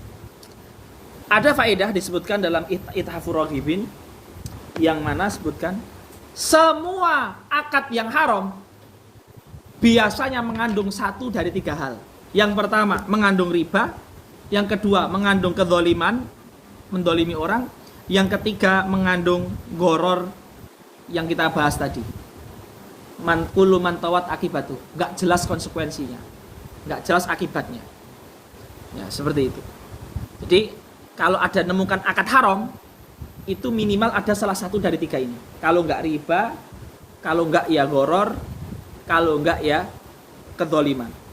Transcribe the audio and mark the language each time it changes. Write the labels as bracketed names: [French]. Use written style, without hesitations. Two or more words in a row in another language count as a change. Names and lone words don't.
[Indonesian] Ada faedah disebutkan dalam Ithafur Raghibin yang mana sebutkan semua akad yang haram biasanya mengandung satu dari tiga hal. Yang pertama mengandung riba, yang kedua mengandung kedzaliman, mendolimi orang, yang ketiga mengandung gharar yang kita bahas tadi. [Arabic] كل من تفوت عاقبته, [Indonesian] nggak jelas konsekuensinya, nggak jelas akibatnya. Ya seperti itu. Jadi kalau ada nemukan akad haram, itu minimal ada salah satu dari tiga ini. Kalau nggak riba, kalau nggak ya gharar, kalau enggak ya kedzaliman.